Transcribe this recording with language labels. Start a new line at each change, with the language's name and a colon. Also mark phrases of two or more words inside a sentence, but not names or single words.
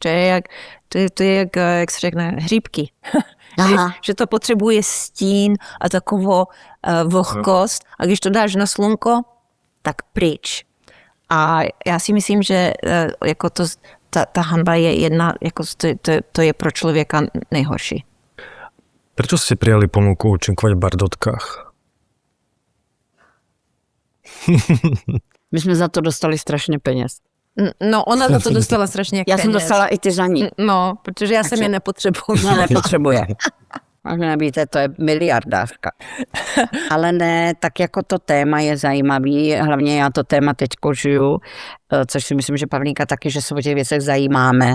Czech: To je jak se řekne, hříbky. Že to potřebuje stín a takovou vlhkost a když to dáš na slunko, tak pryč. A já si myslím, že jako ta hanba je jedna, jako to je pro člověka nejhorší.
Slovak: Prečo ste prijali ponuku účinkovať v Bardotkách?
Czech: My jsme za to dostali strašně peněz. No, ona za to dostala strašně peněz. Já jsem dostala i ty za ní. No, protože já jsem je nepotřebovala. No, nepotřebuje. A nevíte, to je miliardávka. Ale ne, tak jako to téma je zajímavý, hlavně já to téma teďko žiju, což si myslím, že Pavlínka taky, že se o těch věcech zajímáme.